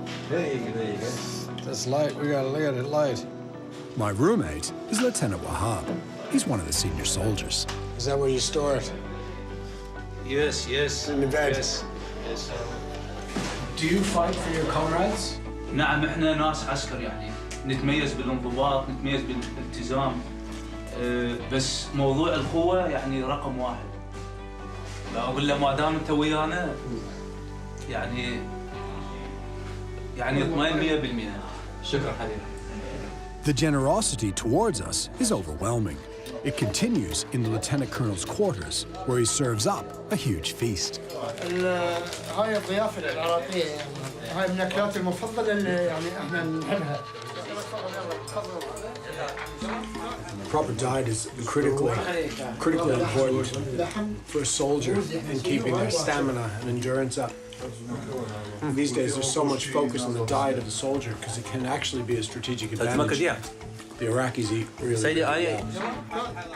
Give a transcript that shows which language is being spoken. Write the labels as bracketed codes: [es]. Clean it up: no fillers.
[en] That's light. We gotta look at it light. My roommate is Lieutenant Wahab. He's one of the senior soldiers. Is that where you store it? Yes. In the bed? Yes. Do you fight for your comrades? [ar] نعم احنا ناس عسكر يعني نتميز بالانضباط نتميز بالالتزام بس موضوع القوة يعني رقم 1 لا أقول له ما دام أنت ويانا يعني اطمئن 100%. شكرا حبيبي. [en] The generosity towards us is overwhelming. It continues in the Lieutenant Colonel's quarters, where he serves up a huge feast. [ar] هاي الضيافة العراقية يعني هاي من الأكلات المفضلة اللي يعني احنا نحبها. [en] Proper diet is critically important for a soldier in keeping their stamina and endurance up. These days, there's so much focus on the diet of the soldier because it can actually be a strategic advantage. The Iraqis eat really well.